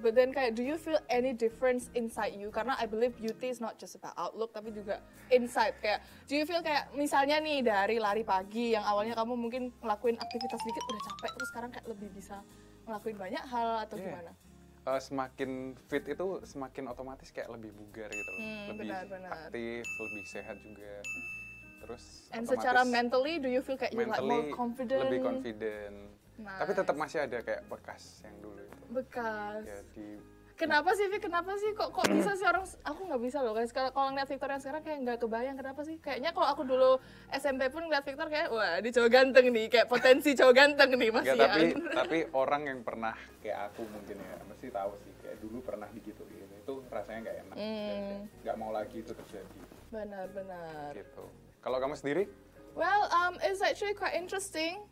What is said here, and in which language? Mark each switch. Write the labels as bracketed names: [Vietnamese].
[English] But then [Indonesian] kayak, [English] do you feel any difference inside you? [Indonesian] Karena [English] I believe beauty is not just about outlook, [Indonesian] tapi juga [English] inside. [Indonesian] Kayak, [English] do you feel [Indonesian] kayak misalnya nih dari lari pagi yang awalnya kamu mungkin ngelakuin aktivitas dikit udah capek, terus sekarang kayak lebih bisa ngelakuin banyak hal atau gimana? Semakin fit itu semakin otomatis kayak lebih bugar gitu loh. Lebih benar. aktif, lebih sehat juga. Terus [English] And [Indonesian] otomatis secara [English] mentally, do you feel [Indonesian] kayak [English] you like more confident? [Indonesian] lebih confident. Tapi tetap masih ada kayak bekas yang dulu itu. Bekas. Ya, Kenapa sih, Vic? Kenapa sih? Kok bisa sih orang, aku nggak bisa loh guys. Kalau ngeliat Victor yang sekarang kayak nggak kebayang kenapa sih? Kayaknya kalau aku dulu SMP pun ngeliat Victor kayak, wah dia cowok ganteng nih, kayak potensi cowok ganteng nih masih Nggak, ya. tapi orang yang pernah kayak aku mungkin ya mesti tahu sih kayak dulu pernah gitu itu rasanya nggak enak. Nggak mau lagi itu terjadi. Benar. Gitu. Kalau kamu sendiri? [English] Well, it's actually quite interesting.